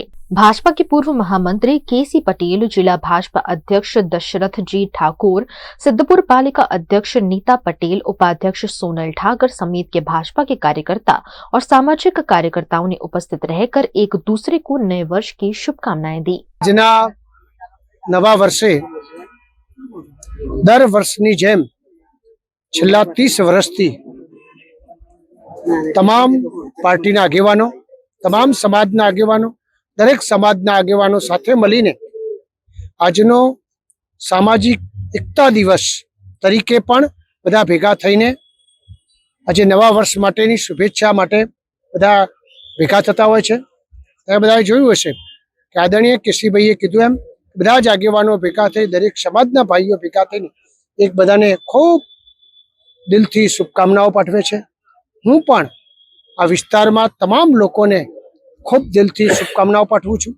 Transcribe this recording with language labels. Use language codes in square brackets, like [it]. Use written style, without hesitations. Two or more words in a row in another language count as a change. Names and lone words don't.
[hi] भाजपा के पूर्व महामंत्री केसी पटेल, जिला भाजपा अध्यक्ष दशरथ जी ठाकुर, सिद्धपुर पालिका अध्यक्ष नीता पटेल, उपाध्यक्ष सोनल ठाकर समेत के भाजपा के कार्यकर्ता और सामाजिक कार्यकर्ताओं ने उपस्थित रहकर एक दूसरे को नए वर्ष की शुभकामनाएं दी। [gu] જના નવા વર્ષે દર વર્ષની જેમ છેલ્લા 30 વર્ષથી તમામ પાર્ટીના આગેવાનો, તમામ સમાજના આગેવાનો, દરેક સમાજના આગેવાનો સાથે મળીને આજનો સામાજિક એકતા દિવસ તરીકે પણ બધા ભેગા થઈને આજ નવા વર્ષ માટેની શુભેચ્છા માટે બધા ભેગા થતા હોય છે। તમે બધાએ જોયું હશે કે આદરણીય કેશીભાઈએ કીધું એમ બધા જ આગેવાનો ભેગા થઈ દરેક સમાજના ભાઈઓ ભેગા થઈને એક બધાને ખૂબ દિલથી શુભકામનાઓ પાઠવે છે। હું પણ આ વિસ્તારમાં તમામ લોકોને ખૂબ દિલથી શુભકામનાઓ પાઠવું છું।